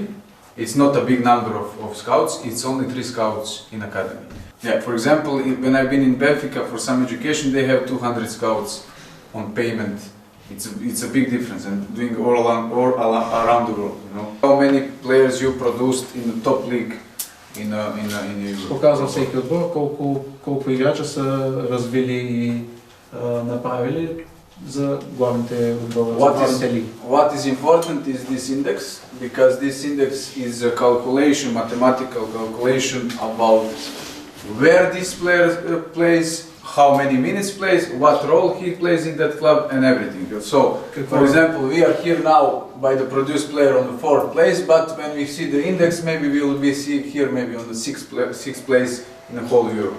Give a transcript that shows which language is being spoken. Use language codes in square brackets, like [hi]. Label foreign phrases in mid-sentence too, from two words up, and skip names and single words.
[en] It's not a big number of scouts, it's only 3 scouts in academy. Yeah, for example, when I've been in Benfica for some education, they have 200 scouts on payment. It's a big difference, and doing all around the world. You know how many players you produced in the top league in Europe. [bg] Показва всеки отбор колко играча са развили и направили за главните отбори, за главните лиги. [en] What is important is this index, because this index is a calculation, mathematical calculation about where this player plays, how many minutes plays, what role he plays in that club, and everything. So, for example, we are here now by the produced player on the 4th place, but when we see the index, maybe we will be here maybe on the 6th place in the whole Europe.